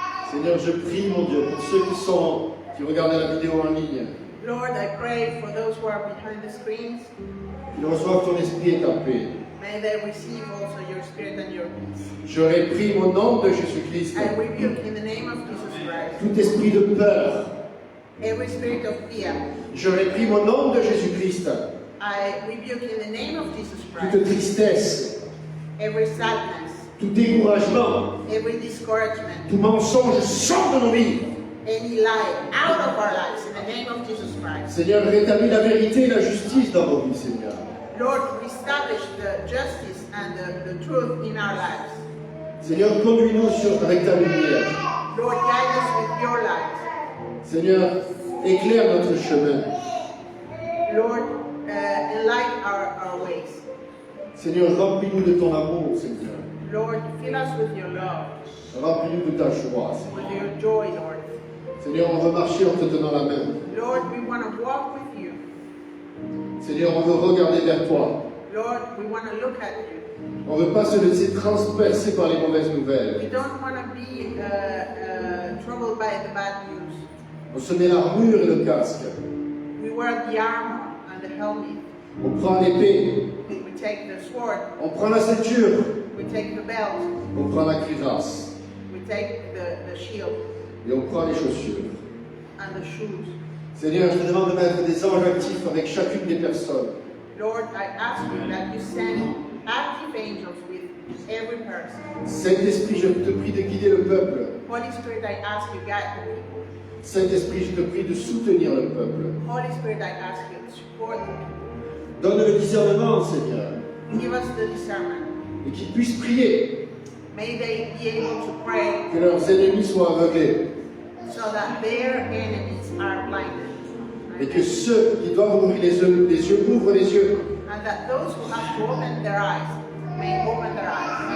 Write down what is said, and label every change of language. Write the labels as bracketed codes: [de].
[fr] Seigneur, je prie, mon Dieu, pour ceux qui regardent la vidéo en ligne, [en] Lord, I pray for those who are behind the screens. [fr] qu'ils reçoivent ton esprit et ta paix. [en] May they receive also your spirit and your peace. [fr] Je réprime au nom de Jésus-Christ [en] I rebuke in the name of Jesus Christ [fr] tout esprit de peur. [en] every spirit of fear. [fr] Je réprime au nom de Jésus-Christ [en] I rebuke in the name of Jesus [fr] toute [en] Christ [fr] tristesse, [en] every sadness, [fr] tout découragement, [en] every discouragement, [fr] tout mensonge sort de nos vies. [en] any lie out of our lives in the name of Jesus Christ. [fr] Seigneur, rétablis la vérité et la justice dans nos vies, Seigneur. [en] Lord, establish the justice and the truth in our lives. [fr] Seigneur, conduis-nous avec ta lumière. [en] Lord, guide us with your light. [fr] Seigneur, éclaire notre chemin. [en] Lord, enlighten our ways. [fr] Seigneur, remplis-nous de ton amour, Seigneur. [en] Lord, fill us with your love, [fr] Remplis-nous de ta joie, Seigneur. [en] with your joy, Lord. [fr] Seigneur, on veut marcher en te tenant la main. [en] Lord, we want to walk with you. [fr] Seigneur, on veut regarder vers toi. [en] Lord, we want to look at you. [fr] On ne veut pas se laisser transpercer par les mauvaises [en] We [fr] nouvelles. [en] don't want to be troubled by the bad news. [fr] On se met l'armure et le casque. [en] We wear the armor and the helmet. [fr] On prend l'épée. [en] We take the sword. [fr] On prend la ceinture. [en] We take the belt. [fr] On prend la cuirasse. [en] We take the shield [fr] Et on prend les chaussures. [en] and the shoes. [fr] Seigneur, je te demande de mettre des anges actifs avec chacune des personnes. [en] Lord, I ask you that you send active angels with every person. [fr] Saint-Esprit, je te prie de guider le peuple. [en] Holy Spirit, I ask you guide the people. [fr] Saint-Esprit, je te prie de soutenir le peuple. [en] Holy Spirit, I ask you to support the people. [fr] Donne le discernement, Seigneur, [en] Give us the discernment. [fr] et qu'ils puissent prier, [en] May they be able to pray [fr] que leurs ennemis soient aveuglés, [en] so that their enemies are blinded. [fr] et que ceux qui doivent ouvrir les yeux ouvrent les yeux. [en] And that those who have to open their eyes may open their eyes.